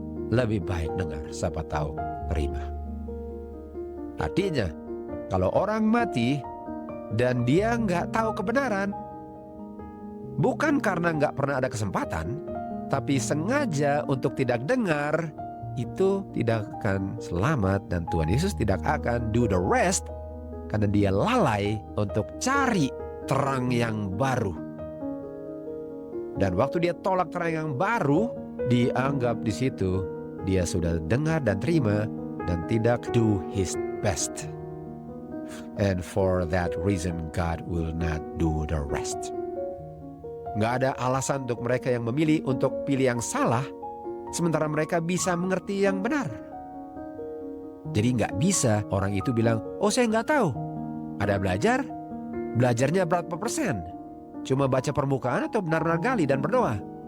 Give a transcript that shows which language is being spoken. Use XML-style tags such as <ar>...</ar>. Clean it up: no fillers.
<id>Lebih baik dengar, siapa tahu terima. Artinya, kalau orang mati dan dia nggak tahu kebenaran, bukan karena nggak pernah ada kesempatan, tapi sengaja untuk tidak dengar, itu tidak akan selamat dan Tuhan Yesus tidak akan</id> <en>do the rest</en> <id>karena dia lalai untuk cari terang yang baru. Dan waktu dia tolak terang yang baru, dianggap di situ dia sudah dengar dan terima dan tidak</id> <en>do his best. And for that reason God will not do the rest.</en> <id>Gak ada alasan untuk mereka yang memilih untuk pilih yang salah, sementara mereka bisa mengerti yang benar. Jadi gak bisa orang itu bilang, oh saya gak tahu. Ada belajar, belajarnya berapa persen? Cuma baca permukaan atau benar-benar gali dan berdoa?</id>